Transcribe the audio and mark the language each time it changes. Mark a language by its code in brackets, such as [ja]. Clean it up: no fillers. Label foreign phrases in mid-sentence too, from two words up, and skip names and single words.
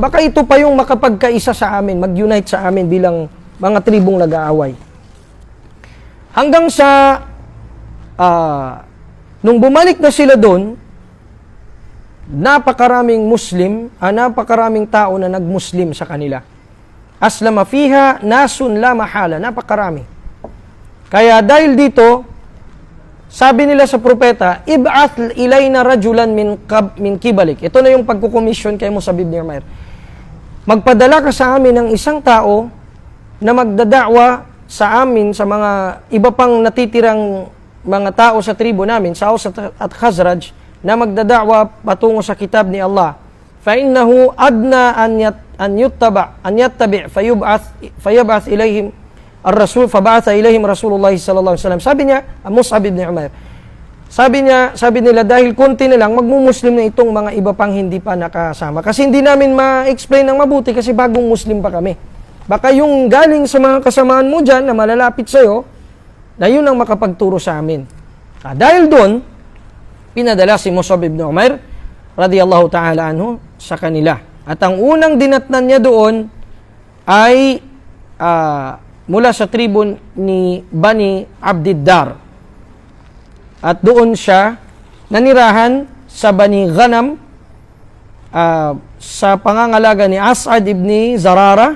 [tl] Baka ito pa yung makapagkaisa sa amin, mag-unite sa amin bilang mga tribong nag-aaway. Hanggang sa, nung bumalik na sila doon, napakaraming tao na nag-Muslim sa kanila. [ar] أسلم فيها ناس لا محالة, [tl] napakarami. Kaya dahil dito, sabi nila sa propeta, [ar] ابعث إلينا رجلا من قبلك. [tl] Ito na yung pagkukomisyon kay Mus'ab ibn Umair. Magpadala ka sa amin ng isang tao na magdada'wa sa amin, sa mga iba pang natitirang mga tao sa tribo namin, sa Aws at Khazraj, na magdada'wa patungo sa kitab ni Allah. [ar] فَإِنَّهُ أَدْنَى أَنْ يُتَّبِعْ فَيَبْعَثْ إِلَيْهِمْ الرَّسُولُ فَبَعَثَ إِلَيْهِمْ رَسُولُ اللَّهِ صلى الله عليه وسلم. [tl] Sabi niya, Mus'ab ibn Umair, sabi nila, dahil konti na lang, magmumuslim na itong mga iba pang hindi pa nakasama. Kasi hindi namin ma-explain ng mabuti kasi bagong Muslim pa kami. Baka yung galing sa mga kasamaan mo dyan na malalapit sa'yo, na yun ang makapagturo sa amin. Dahil doon, pinadala si Mus'ab ibn Umair, [ar] رضي الله تعالى عنه, [tl] sa kanila. At ang unang dinatnan niya doon ay mula sa tribo ni Bani Abdiddar. At doon siya nanirahan sa Bani Ghanam sa pangangalaga ni As'ad ibn Zarara.